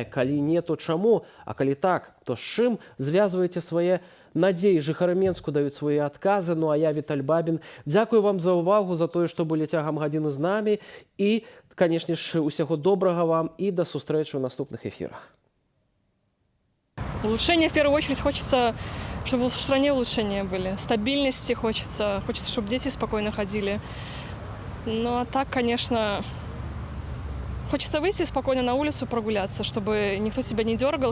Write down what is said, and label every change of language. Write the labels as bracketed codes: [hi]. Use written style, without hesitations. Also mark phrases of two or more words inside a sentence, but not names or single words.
[be] Калі не, то чаму? А калі так, то з чым звязваеце свае надзеі? Жыхары Менску даюць свае адказы. Ну а я, Віталь Бабін, дзякую вам за ўвагу, за тое, што былі цягам гадзіны з намі. І, конечно ж, усяго добрага вам і да сустрэчы ў наступных эфірах. [ru] Улучшения в первую очередь хочется, чтобы в стране улучшения были. Стабильности хочется, чтобы дети спокойно ходили. Ну а так, конечно, хочется выйти спокойно на улицу, прогуляться, чтобы никто себя не дергал.